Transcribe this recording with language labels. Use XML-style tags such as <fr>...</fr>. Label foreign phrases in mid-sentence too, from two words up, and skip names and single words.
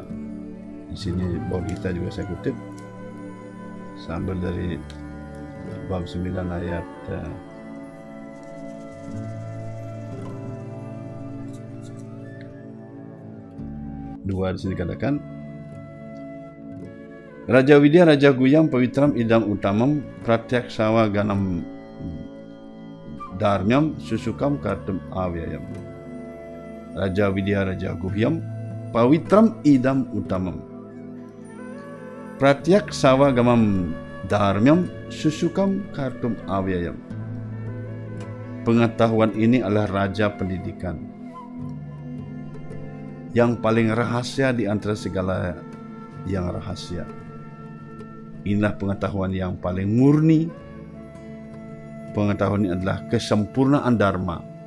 <id>Di sini Bodhita juga saya kutip, sambil dari bab 9 ayat 2 di sini katakan,</id> <sa>Raja Widya Raja Guyam Pawitram Idam Utamam Pratyaksawa Ganam Dharmyam Susukam Kartum Avyayam. Raja Widya Raja Guyam Pawitram Idam Utamam Pratyaksawa Gamam Dharmyam Susukam Kartum Avyayam.</sa> <id>Pengetahuan ini adalah raja pendidikan yang paling rahasia di antara segala yang rahasia. Inilah pengetahuan yang paling murni. Pengetahuan ini adalah kesempurnaan dharma.</id>